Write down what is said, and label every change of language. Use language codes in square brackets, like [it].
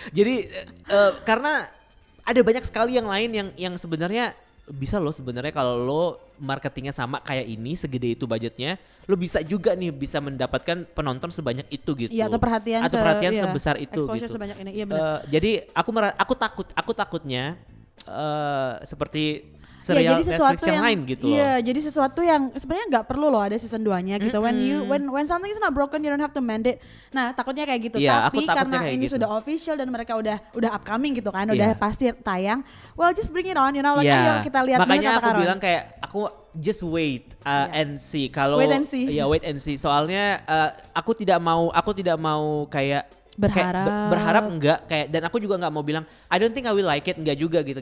[id] Jadi karena ada banyak sekali yang lain yang sebenarnya bisa loh sebenarnya kalau lo marketingnya sama kayak ini segede itu budgetnya, lo bisa juga nih bisa mendapatkan penonton sebanyak itu gitu. Iya, atau perhatian sebesar itu gitu. Sebanyak ini. Iya benar. Jadi aku takutnya seperti serial jadi sesuatu Netflix yang lain gitu loh. Iya, jadi sesuatu yang sebenarnya nggak perlu loh ada season 2-nya gitu. [en] When something is not broken you don't have to mend it. [id] Nah, takutnya kayak gitu. Tapi karena ini sudah official dan mereka udah upcoming gitu kan, udah pasti tayang. [en] Well, just bring it on, you know, like [id] ayo kita lihat. Makanya aku bilang kayak aku [en] just wait and see. [id] Kalau [en] wait and see. Wait and see. [id] Soalnya aku tidak mau kayak berharap enggak kayak, dan aku juga nggak mau bilang [en] I don't think I will like it, [id] enggak juga gitu.